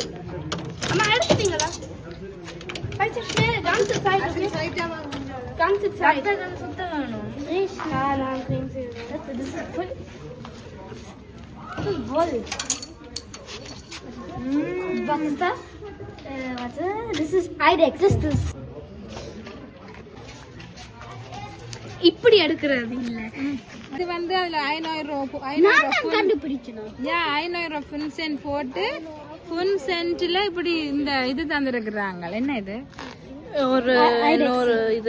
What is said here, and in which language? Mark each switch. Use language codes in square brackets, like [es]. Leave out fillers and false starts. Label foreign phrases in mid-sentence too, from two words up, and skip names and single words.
[ta] அம்மா எடுத்துட்டீங்களா? [de] Was ist das? Warte, das ist Eidex. [ta] இப்படி எடுக்கிறது இல்ல. இது வந்து அதுல 500 கண்டுபிடிக்கணும். 500 ஃபுன்சென்ட் போட்டு ஃபுன்சென்ட்ல இப்படி இந்த இது தந்திருக்கிறாங்க. என்ன இது? ஒரு இது